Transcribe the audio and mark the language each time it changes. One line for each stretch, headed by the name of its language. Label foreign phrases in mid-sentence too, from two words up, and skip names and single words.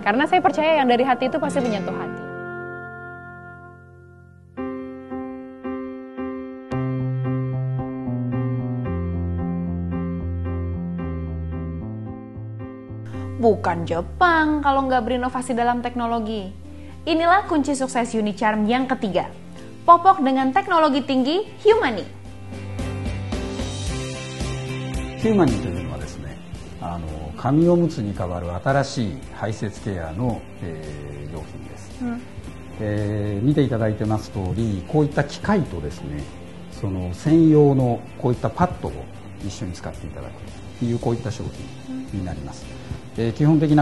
Indonesian: Karena saya percaya yang dari hati itu pasti menyentuh hati. Bukan Jepang kalau nggak berinovasi dalam teknologi. Inilah kunci sukses Unicharm yang ketiga. Popok dengan teknologi tinggi, Humani.
Japanese: ヒューマニーというのはですね、紙おむつに代わる新しい排泄ケアの、用品です、見ていただいてます通り、こういった機械とですね、その専用のこういったパッドを一緒に使っていただくというこういった商品になります、基本的な